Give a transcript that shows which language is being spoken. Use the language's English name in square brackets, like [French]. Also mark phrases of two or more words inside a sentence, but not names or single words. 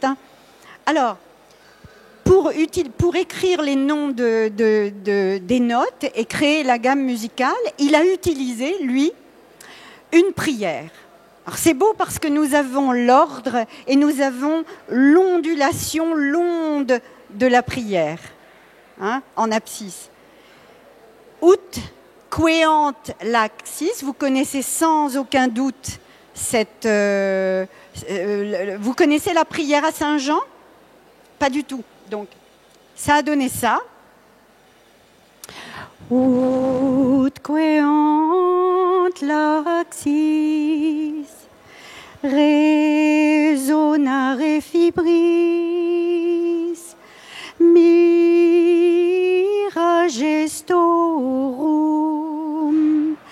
[French] Alors, pour écrire les noms des notes et créer la gamme musicale, il a utilisé, lui, une prière. Alors, c'est beau parce que nous avons l'ordre et nous avons l'ondulation, l'onde de la prière, en abscisse. [Latin] Ut queant laxis, [French] vous connaissez sans aucun doute vous connaissez la prière à Saint Jean? Pas du tout. Donc, ça a donné ça. [Latin] Ut queant laxis resonare fibris mira gestorum